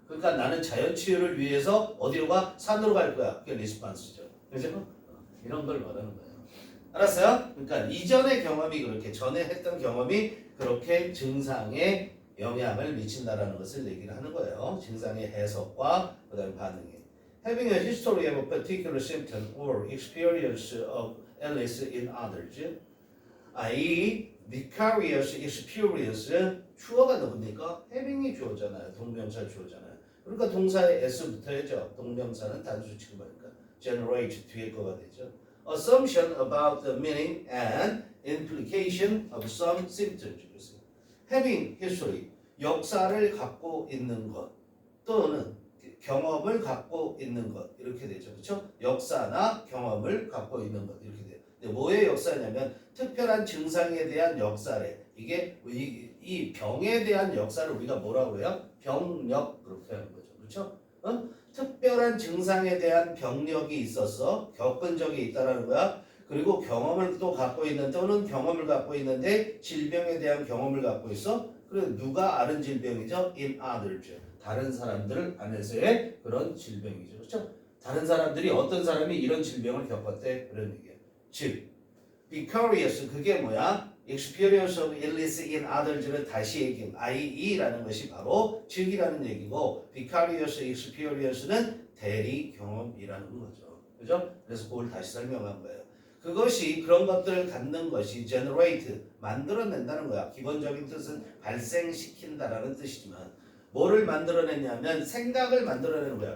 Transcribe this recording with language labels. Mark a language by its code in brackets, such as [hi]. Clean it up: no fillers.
[ko] 그러니까 나는 자연 치유를 위해서 어디로 가? 산으로 갈 거야. 그게 리스폰스죠. 그죠? 이런 걸 말하는 거예요. 알았어요? 그러니까 이전의 경험이 그렇게 전에 했던 경험이 그렇게 증상에 영향을 미친다라는 것을 얘기를 하는 거예요. 증상의 해석과 그다음 반응에. [en] Having a history of a particular symptom or experience of illness in others, i.e. vicarious experience, [ko] 주어가 누굽니까? having이 주어잖아요. 동명사 주어잖아요. 그러니까 동사에 s 붙어야죠. 동명사는 단수 취급하니까 generate 뒤에 거가 되죠. [en] Assumption about the meaning and implication of some symptoms. having history, [ko] 역사를 갖고 있는 것 또는 경험을 갖고 있는 것 이렇게 되죠. 그렇죠? 역사나 경험을 갖고 있는 것 이렇게 돼요. 근데 뭐의 역사냐면 특별한 증상에 대한 역사래. 이게 이 병에 대한 역사를 우리가 뭐라고 해요? 병력 그렇게 하는 거죠. 그렇죠? 특별한 증상에 대한 병력이 있었어. 겪은 적이 있다라는 거야. 그리고 경험을 또 갖고 있는 또는 경험을 갖고 있는데 질병에 대한 경험을 갖고 있어. 그래 누가 아는 질병이죠? [en] In others. [ko] 다른 사람들 안에서의 그런 질병이죠. 그렇죠? 다른 사람들이 어떤 사람이 이런 질병을 겪었대. 그런 얘기야. 즉, vicarious 그게 뭐야? [en] experience of illness in others를 [ko] 다시 얘기해. IE라는 것이 바로 즉이라는 얘기고 [en] vicarious experience [ko] 는 대리 경험이라는 거죠. 그죠? 그래서 그걸 다시 설명한 거예요. 그것이 그런 것들을 갖는 것이 generate, 만들어낸다는 거야. 기본적인 뜻은 발생시킨다라는 뜻이지만 뭐를 만들어내냐면 생각을 만들어내는 거야.